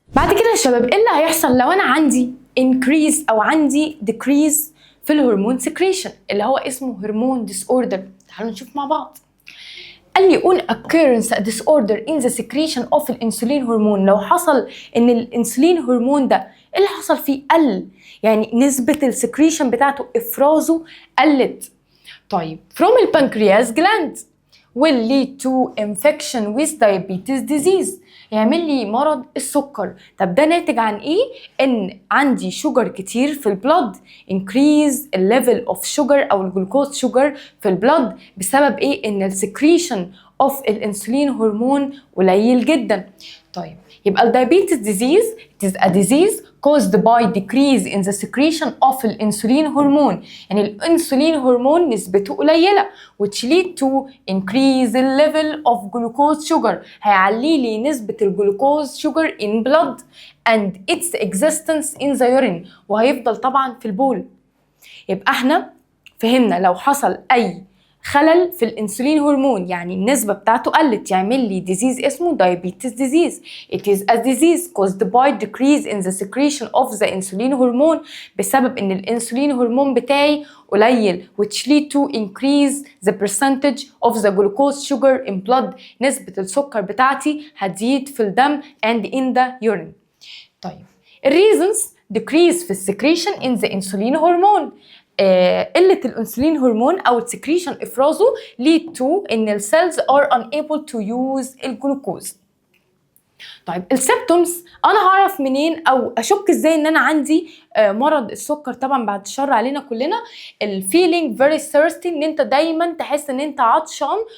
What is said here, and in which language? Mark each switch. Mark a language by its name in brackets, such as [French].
[Arabic] بعد كده يا شباب ايه اللي هيحصل لو انا عندي increase او عندي decrease في الهرمون سكريشن اللي هو اسمه هرمون ديس اوردر؟ تعالوا نشوف مع بعض. قال لي [English] on occurrence a disorder in the secretion of [Arabic] الانسولين هرمون، لو حصل ان الانسولين هرمون ده اللي حصل فيه قل، يعني نسبة السكريشن بتاعته افرازه قلت. [English] طيب from البنكرياس gland will lead to infection with diabetes disease، [Arabic] يعمل لي مرض السكر. طب ده ناتج عن ايه؟ ان عندي شوجر كتير في البلد، increase الليفل اوف شوجر او الجلوكوز شوجر في البلد بسبب ايه؟ ان السكريشن اوف الانسولين هرمون قليل جدا. طيب يبقى الدايابيتس ديزيز [English] it is a disease caused by decrease in the secretion of الانسولين هرمون، [Arabic] يعني الانسولين هرمون نسبته قليله [English] which lead to increase the level of glucose sugar، [Arabic] هيعلي لي نسبه الجلوكوز [English] sugar in blood and its existence in the urine، [Arabic] وهيفضل طبعا في البول. يبقى احنا فهمنا لو حصل اي خلل في الانسولين هرمون يعني النسبة بتاعته قلت يعمل لي ديزيز اسمه diabetes disease. [English] It is a disease caused by decrease in the secretion of the insulin hormone، [Arabic] بسبب ان الانسولين هرمون بتاعي قليل [English] which lead to increase the percentage of the glucose sugar in blood، [Arabic] نسبة السكر بتاعتي هتزيد في الدم [English] and in the urine. [Arabic] طيب reasons decrease في السكريشن in the insulin hormone، قلة الانسولين هرمون او السكريشن افرازه lead to ان السيلز [English] are unable to use [Arabic] الجلوكوز. طيب السيمبتومز انا هعرف منين او اشك ازاي ان انا عندي مرض السكر؟ طبعا بعد الشر علينا كلنا، الفيلينج فيري thirsty، ان انت دايما تحس ان انت عطشان.